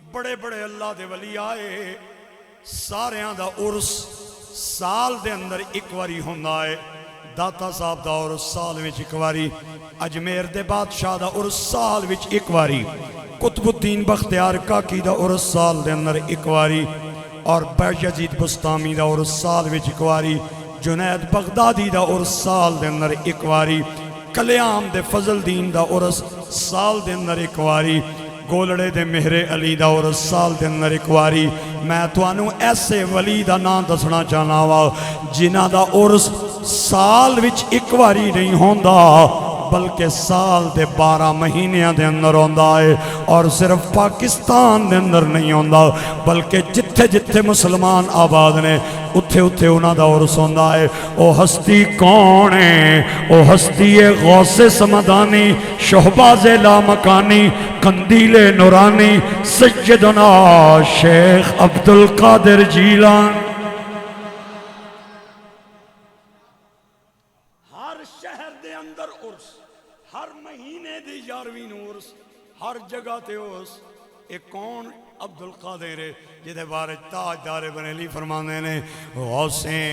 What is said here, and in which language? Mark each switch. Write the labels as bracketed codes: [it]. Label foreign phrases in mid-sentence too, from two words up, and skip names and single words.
[pa] بڑے بڑے اللہ دے ولی آئے ساریاں دا عرس سال دے اندر ایک واری ہوندا ہے داتا صاحب دا عرس سال وچ ایک واری اجمیر دے بادشاہ دا عرس سال وچ ایک واری قطب الدین بختیار کاکی دا عرس سال دے اندر ایک واری اور بایزید بستامی دا عرس سال وچ ایک واری جنید بغدادی دا عرس سال دے اندر ایک واری کلیام دے فضل دین دا عرس سال دے اندر ایک واری گولڑے دے مہر علی دا عرس سال دے اندر ایک واری میں توانوں ایسے ولی دا نام دسنا چاہنا وا جنہ دا عرس سال وچ ایک واری نہیں ہوندا بلکہ سال دے 12 مہینیاں دے اندر ہوندا ہے اور صرف پاکستان دے اندر نہیں ہوندا بلکہ جتھے جتھے مسلمان آباد نے اتھے اتھے انہاں دا عرس ہوندا ہے او ہستی کون ہے او ہستی غوث سمدانی شہباز لامکانی قندیل نورانی سیدنا شیخ عبدالقادر جیلان ہر شہر دے اندر عرس ہر مہینے دی 11ویں عرس ہر جگہ تے عرس ایک کون عبدالقادر ہے جدے بارے تاجدار بریلی فرمانے نے غوث